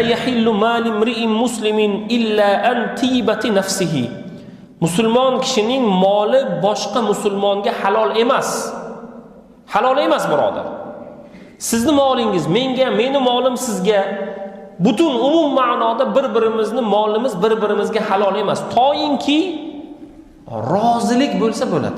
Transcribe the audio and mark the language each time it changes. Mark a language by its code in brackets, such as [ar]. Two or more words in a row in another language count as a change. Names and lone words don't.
[ar] يحل مال امرئ مسلم إلا عن طيبة نفسه. [uz] Musulmon kishining moli boshqa musulmonga halol emas. Halol emas, birodar. Sizni molingiz menga, meni molim sizga, butun umum ma'noda bir-birimizni molimiz bir-birimizga halol emas. Toyinki rozilik bo'lsa bo'ladi.